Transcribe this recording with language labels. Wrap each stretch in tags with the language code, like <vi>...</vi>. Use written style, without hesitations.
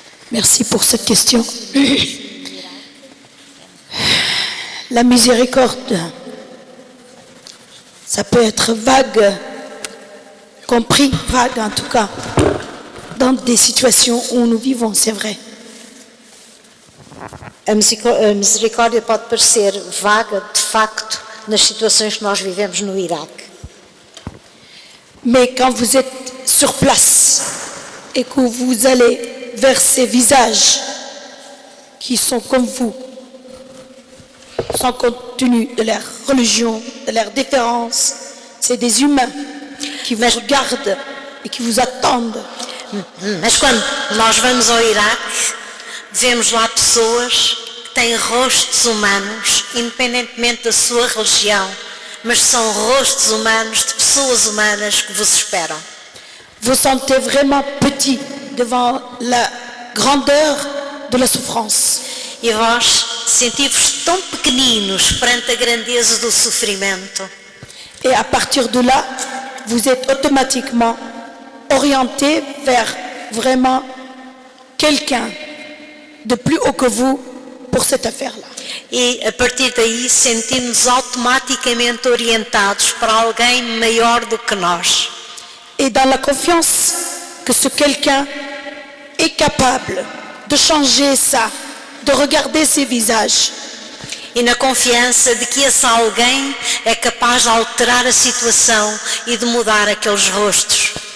<fr>Merci pour cette question. La miséricorde, ça peut être vague, compris vague en tout cas, dans des situations où nous vivons, c'est vrai.</fr> <pt>A misericórdia pode parecer vaga, de facto, nas situações que nós vivemos no Iraque.</pt> <fr>Mais quand vous êtes sur place et que vous allez vers ces visages qui sont comme vous, sans compte tenu de leur religion, de leur différence, c'est des humains qui vous regardent et qui vous attendent.</fr> <pt>Mas quando nós vamos ao Iraque, vemos lá pessoas que têm rostos humanos, independentemente da sua religião, mas são rostos humanos de pessoas humanas que vos esperam.</pt> <fr>Vous sentez vraiment petit devant la grandeur de la souffrance.</fr> <pt>E vós sentivos tão pequeninos perante a grandeza do sofrimento.</pt> <fr>Et à partir de là, vous êtes automatiquement orienté vers vraiment quelqu'un de plus haut que vous pour cette affaire-là.</fr> <pt>E a partir daí sentimos automaticamente orientados para alguém maior do que nós.</pt> <fr>Et dans la confiance que ce quelqu'un est capable de changer ça, de regarder ces visages.</fr> <pt>E na confiança de que esse alguém é capaz de alterar a situação e de mudar aqueles rostos.</pt>